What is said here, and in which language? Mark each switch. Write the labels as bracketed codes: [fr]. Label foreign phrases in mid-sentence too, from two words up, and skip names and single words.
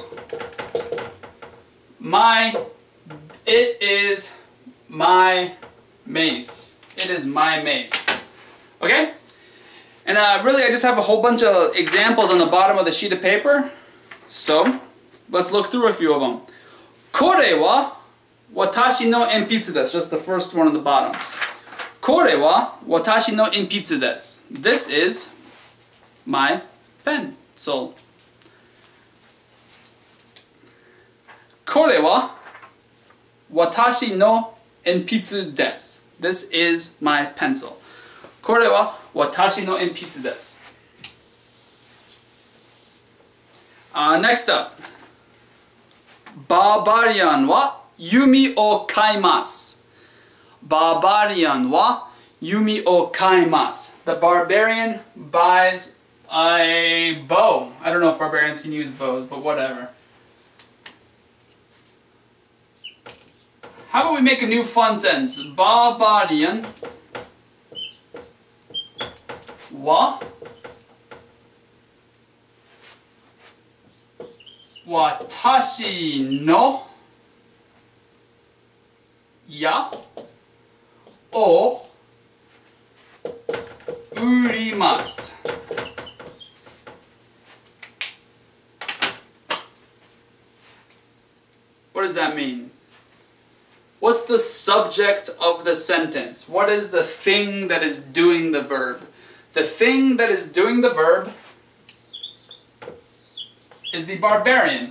[en] It is my mace. It is my mace. Okay? And really I just have a whole bunch of examples on the bottom of the sheet of paper. So, let's look through a few of them. [ja] これは私の鉛筆です. [en] Just the first one on the bottom. [ja] これは私の鉛筆です. [en] This is my pencil. [ja] これは私の鉛筆です. [en] This is my pencil. [ja] これは私の鉛筆です. [en] Next up. [ja] Barbarian wa yumi o kaimasu. Barbarian wa yumi o kaimasu. [en] The barbarian buys a bow. I don't know if barbarians can use bows, but whatever. How about we make a new fun sentence? [ja] Barbarian wa watashi no ya o urimasu. [en] What does that mean? What's the subject of the sentence? What is the thing that is doing the verb? The thing that is doing the verb is the barbarian.